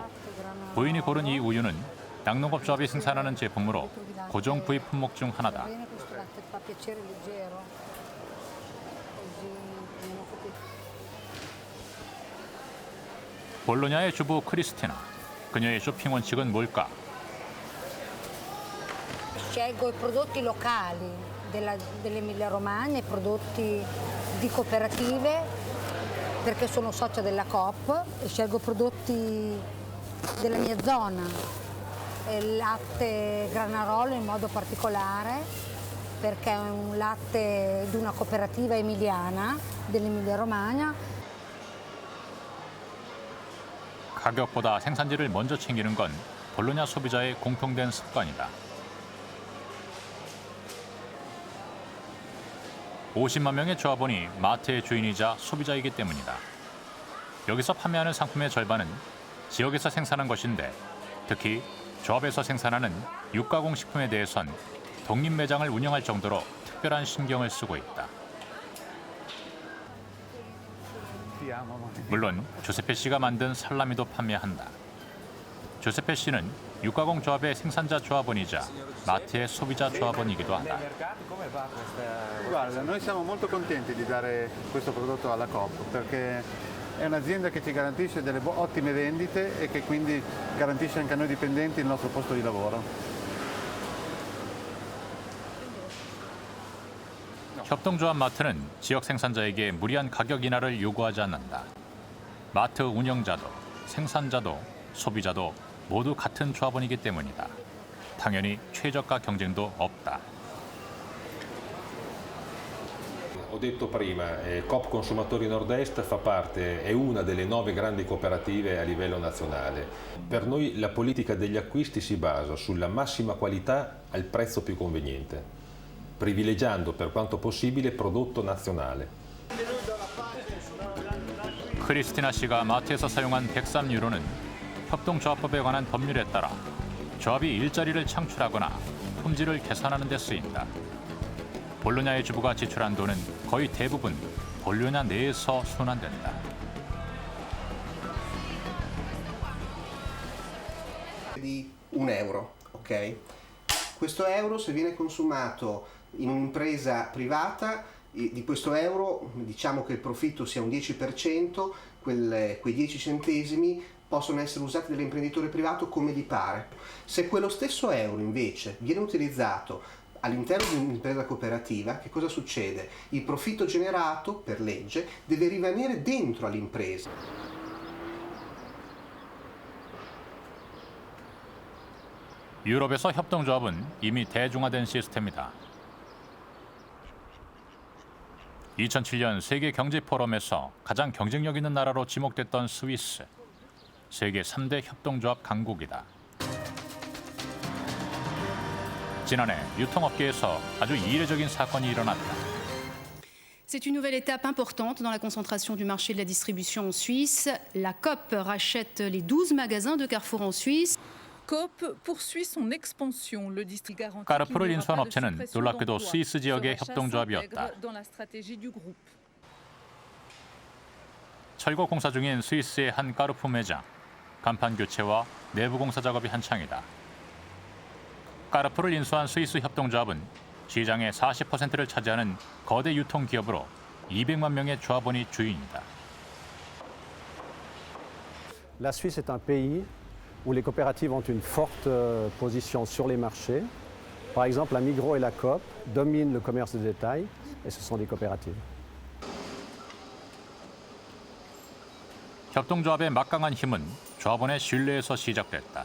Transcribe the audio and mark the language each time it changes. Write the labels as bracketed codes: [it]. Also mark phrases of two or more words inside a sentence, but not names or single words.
[ko] 부인이 고른 이 우유는 낙농업조합이 생산하는 제품으로 고정 구입 품목 중 하나다. 볼로냐의 주부 크리스티나. 그녀의 쇼핑 원칙은 뭘까? [it] Scelgo i prodotti locali dell'Emilia Romagna, i prodotti di cooperative, perché sono socia della Coop e scelgo prodotti della mia zona, il latte Granarolo in modo particolare, perché è un latte di una cooperativa emiliana dell'Emilia Romagna. [ko] 가격보다 생산지를 먼저 챙기는 건 볼로냐 소비자의 공통된 습관이다. 50만 명의 조합원이 마트의 주인이자 소비자이기 때문이다. 여기서 판매하는 상품의 절반은 지역에서 생산한 것인데 특히 조합에서 생산하는 육가공 식품에 대해선 독립 매장을 운영할 정도로 특별한 신경을 쓰고 있다. 물론 주세페 씨가 만든 살라미도 판매한다. 주세페 씨는 육가공 조합의 생산자 조합원이자 마트의 소비자 조합원이기도 하다. [it] Guarda, noi siamo molto contenti di dare questo prodotto alla Coop perché è un'azienda che ci garantisce delle ottime vendite e che quindi garantisce anche a noi dipendenti il nostro posto di lavoro. [ko] 협동조합 마트는 지역 생산자에게 무리한 가격 인하를 요구하지 않는다. 마트 운영자도 생산자도 소비자도 모두 같은 조합원이기 때문이다. 당연히 최저가 경쟁도 없다. [it] Ho detto prima, Coop Consumatori Nord-Est fa parte, è una delle 9 grandi cooperative a livello nazionale. Per noi la politica degli acquisti si basa sulla massima qualità al prezzo più conveniente, privilegiando per quanto possibile prodotto nazionale. [ko] 크리스티나 씨가 마트에서 사용한 103유로는 협동조합법에 관한 법률에 따라 조합이 일자리를 창출하거나 품질을 개선하는 데 쓰인다. 볼로냐의 주부가 지출한 돈은 거의 대부분 볼로냐 내에서 순환된다. [it] Di €1, ok? Questo euro, se viene consumato in un'impresa privata, di questo euro diciamo che il profitto sia un 10%, quei 10 centesimi possono essere usati dall'imprenditore privato come gli pare. Se quello stesso euro invece viene utilizzato all'interno di un'impresa cooperativa, che cosa succede? Il profitto generato per legge deve rimanere dentro all'impresa. [ko] 유럽에서 협동조합은 이미 대중화된 시스템이다. 2007년 세계 경제 포럼에서 가장 경쟁력 있는 나라로 지목됐던 스위스. 세계 3대 협동조합 강국이다. 지난해 유통업계에서 아주 이례적인 사건이 일어났다. [fr] C'est une nouvelle étape importante dans la concentration du marché de la distribution en Suisse. La Coop rachète les 12 magasins de Carrefour en Suisse. Coop poursuit son expansion. Le district garantit [ko] 까르푸를 인수한 업체는 놀랍게도 스위스 지역의 협동조합이었다. 철거 공사 중인 스위스의 한 까르푸 매장. 간판 교체와 내부 공사 작업이 한창이다. 까르푸를 인수한 스위스 협동조합은 시장의 40%를 차지하는 거대 유통기업으로 200만 명의 조합원이 주인이다. [fr] La Suisse est un pays où les coopératives ont une forte position sur les marchés. Par exemple, la Migros et la Coop dominent le commerce de détail et ce sont des coopératives. [ko] 협동조합의 막강한 힘은 조합원의 신뢰에서 시작됐다.